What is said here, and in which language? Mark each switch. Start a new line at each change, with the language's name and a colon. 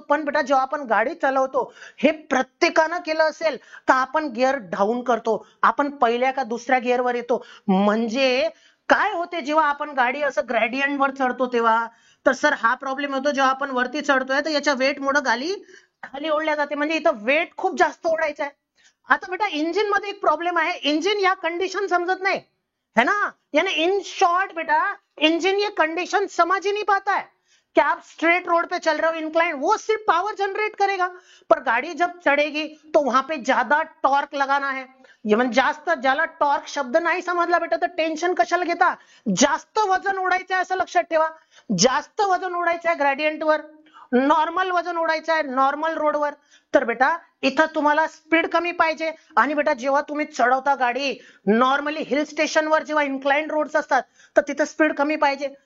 Marathi: पण बेटा जेव्हा आपण गाडी चालवतो, हे प्रत्येकानं केलं असेल तर आपण गिअर डाऊन करतो, आपण पहिल्या का दुसऱ्या गिअरवर येतो. म्हणजे काय होते जेव्हा आपण गाडी असं ग्रेडियंट वर चढतो तेव्हा, तर सर हा प्रॉब्लेम होतो जेव्हा आपण वरती चढतोय तर याच्या वेट मुळे गाडी खाली ओढल्या जाते, म्हणजे इथं वेट खूप जास्त ओढायचं आहे. आता बेटा इंजिन मध्ये एक प्रॉब्लेम आहे, इंजिन या कंडीशन समजत
Hindi: नहीं है ना, यानी इन शॉर्ट बेटा इंजिन ये कंडीशन समझ ही नहीं पाता है कि आप स्ट्रेट रोड पे चल रहे हो इंक्लाइन, वो सिर्फ पावर जनरेट करेगा, पर गाड़ी जब चढ़ेगी तो वहां पे ज्यादा टॉर्क लगाना है.
Marathi: म्हणजे जास्त, ज्याला टॉर्क शब्द नाही समजला बेटा तर टेन्शन कशाला घेता, जास्त वजन ओढायचं आहे असं लक्षात ठेवा. जास्त वजन ओढायचं आहे ग्रेडियंटवर, नॉर्मल वजन ओढायचं आहे नॉर्मल रोडवर. तर बेटा इथं तुम्हाला स्पीड कमी पाहिजे, आणि बेटा जेव्हा तुम्ही चढवता गाडी नॉर्मली हिल स्टेशनवर जेव्हा इन्क्लाइंड रोड्स असतात तर तिथं स्पीड कमी पाहिजे.